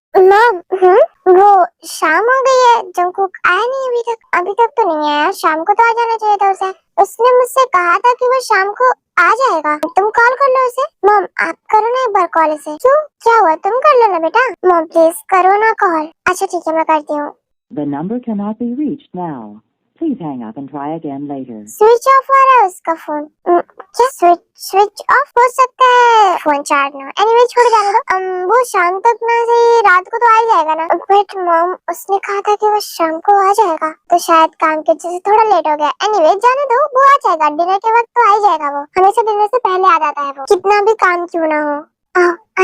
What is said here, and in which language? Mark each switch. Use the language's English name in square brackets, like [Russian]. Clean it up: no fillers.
[Hindi] Mom, वो शाम हो गई है, जंगकुक आया नहीं अभी तक तो नहीं आया। शाम को तो आ जाना चाहिए था उसे। उसने मुझसे कहा था कि वो शाम को आ जाएगा। तुम कॉल कर लो उसे। मॉम आप करो ना एक बार कॉल उसे। क्यों, क्या हुआ? तुम कर लो ना बेटा। मॉम प्लीज करो ना कॉल। अच्छा ठीक है, मैं करती हूँ। [English] The number cannot be reached now. Please hang up and try again later. [Hindi] Switch off आ रहा है उसका फोन। क्या स्विच ऑफ हो सकता है? फोन चार्ज ना। एनीवे छोड़ जाने दो। वो शाम तक ना सही, रात को तो आ ही जाएगा ना। बट मॉम उसने कहा था कि वो शाम को आ जाएगा, तो शायद काम के वजह से थोड़ा लेट हो गया। एनीवे जाने दो, वो आ जाएगा। डिनर के वक्त तो आ ही जाएगा। वो हमेशा डिनर से पहले आ जाता है, वो कितना भी काम क्यों ना हो।